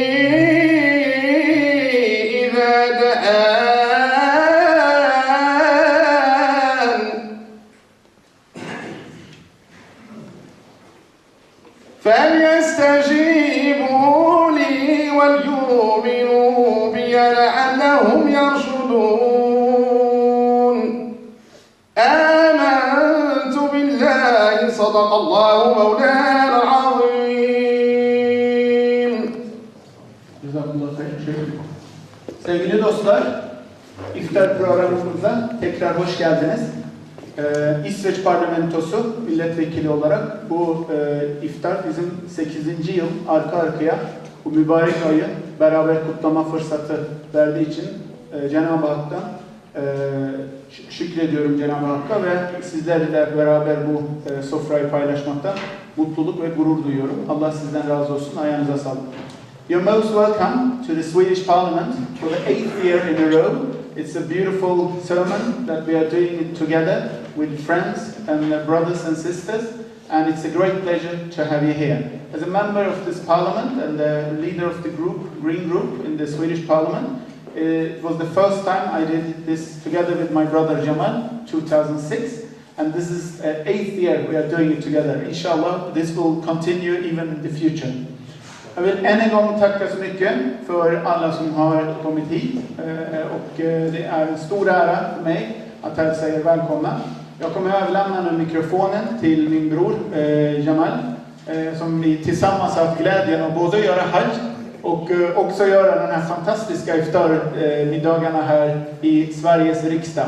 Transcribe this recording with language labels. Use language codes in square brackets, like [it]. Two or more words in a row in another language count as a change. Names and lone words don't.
[ar] إذا دعان فليستجيبوا لي وليؤمنوا بي لعلهم يرشدون آمنت بالله صدق الله مولانا العظيم. [tr] Sevgili dostlar, iftar programımıza tekrar hoş geldiniz. İsveç Parlamentosu milletvekili olarak bu iftar bizim 8. yıl arka arkaya bu mübarek ayı beraber kutlama fırsatı verdiği için Cenab-ı Hak'tan şükrediyorum Cenab-ı Hakk'a ve sizlerle beraber bu sofrayı paylaşmaktan mutluluk ve gurur duyuyorum. Allah sizden razı olsun. Ayağınıza sağlık. [en] You're most welcome to the Swedish Parliament for the 8th year in a row. It's a beautiful sermon that we are doing it together with friends and brothers and sisters, and it's a great pleasure to have you here. As a member of this Parliament and the leader of the group, Green Group in the Swedish Parliament, it was the first time I did this together with my brother Jamal, 2006, and this is the 8th year we are doing it together. Inshallah, this will continue even in the future. [sv] Jag vill än en gång tacka så mycket för alla som har kommit hit och det är en stor ära för mig att hälsa er välkomna. Jag kommer att överlämna nu mikrofonen till min bror Jamal som vi tillsammans har haft glädjen att både göra hajj och också göra den här fantastiska iftarmiddagarna här i Sveriges riksdag.